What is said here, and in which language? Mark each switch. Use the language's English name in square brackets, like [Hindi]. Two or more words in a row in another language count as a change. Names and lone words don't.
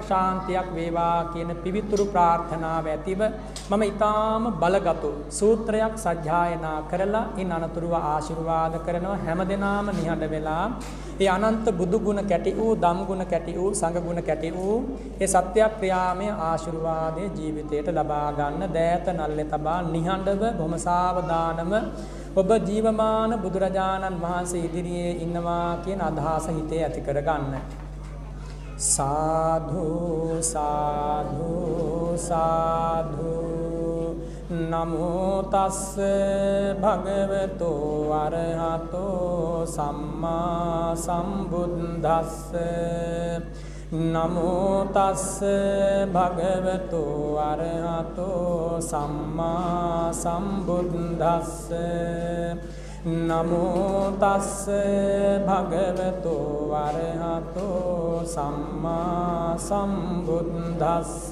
[Sinhala] ශාන්තියක් වේවා කියන පිවිතුරු ප්‍රාර්ථනාව ඇතිව මම ඊටාම බලගතු සූත්‍රයක් සජ්ජායනා කරලා ඉන් අනතුරුව ආශිර්වාද කරනවා හැම දිනාම නිහඬ වෙලා ඒ අනන්ත බුදු ගුණ කැටි වූ ධම් ගුණ කැටි වූ සංඝ ගුණ කැටි වූ ඒ සත්‍යක්‍රියාමය ආශිර්වාදයේ ජීවිතයට ලබා ගන්න දෑත නල්ලේ තබා නිහඬව බොහොම සාවධානව ඔබ ජීවමාන බුදුරජාණන් වහන්සේ ඉදිරියේ ඉන්නවා කියන අදහස හිතේ ඇති කරගන්න. [Pali] साधु साधु साधु नमो तस् भगवतो अरहतो सम्मा सम्बुद्धस्स नमो तस् भगवतो अरहतो सम्मा सम्बुद्धस्स नमो तस् भगवतो अरहतो सम्मा सम्बुद्धस्स